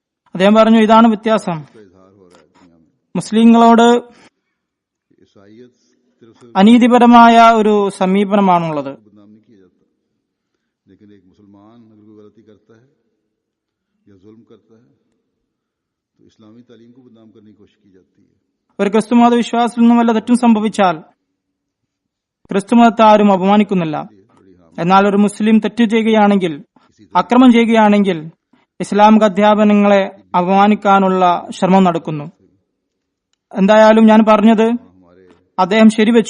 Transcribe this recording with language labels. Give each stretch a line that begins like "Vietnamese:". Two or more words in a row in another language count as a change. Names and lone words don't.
Malayalam: അദ്ദേഹം പറഞ്ഞു, ഇതാണ് വ്യത്യാസം.
Hindi: का इजहार हो रहा है दुनिया में।
Malayalam: മുസ്ലിങ്ങളോട്
Hindi: ईसाईयत सिर्फ से
Malayalam: അനീതിപരമായ ഒരു സമീപനമാണുള്ളത്.
Hindi: बदनाम नहीं किया जाता, लेकिन एक मुसलमान अगर कोई गलती करता है या जुल्म करता है तो इस्लामी तालीम को बदनाम करने की कोशिश की जाती है।
Malayalam: ഒരു ക്രിസ്തുമത വിശ്വാസത്തിൽ നിന്നും വല്ല തെറ്റും സംഭവിച്ചാൽ ക്രിസ്തുമതത്തെ ആരും അപമാനിക്കുന്നില്ല. എന്നാൽ ഒരു മുസ്ലിം തെറ്റ് ചെയ്യുകയാണെങ്കിൽ, അക്രമം ചെയ്യുകയാണെങ്കിൽ ഇസ്ലാമിക അധ്യാപനങ്ങളെ അപമാനിക്കാനുള്ള ശ്രമം നടക്കുന്നു. എന്തായാലും ഞാൻ പറഞ്ഞത് അദ്ദേഹം ശരിവെച്ചു.